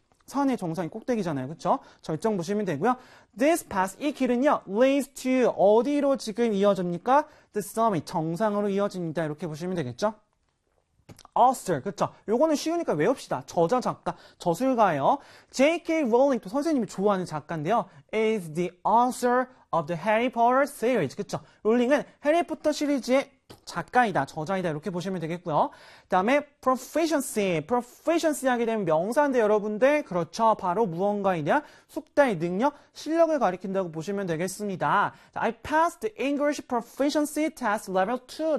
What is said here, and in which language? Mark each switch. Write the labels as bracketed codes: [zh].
[ko] 산의 정상이 꼭대기잖아요. 그쵸? 절정 보시면 되고요. [en] This path, [ko] 이 길은요, leads to, 어디로 지금 이어집니까? [en] The summit, [ko] 정상으로 이어집니다. 이렇게 보시면 되겠죠? author, 그쵸? 요거는 쉬우니까 외웁시다. 저자, 작가, 저술가예요. J.K. Rowling, 또 선생님이 좋아하는 작가인데요. [en] is the author of the Harry Potter series. [ko] 그쵸? 롤링은 해리포터 시리즈의 작가이다, 저자이다 이렇게 보시면 되겠고요. 그다음에 proficiency 하게 되면 명사인데 여러분들 그렇죠, 바로 무언가에 대한 숙달, 능력, 실력을 가리킨다고 보시면 되겠습니다. [en] I passed the English proficiency test level 2.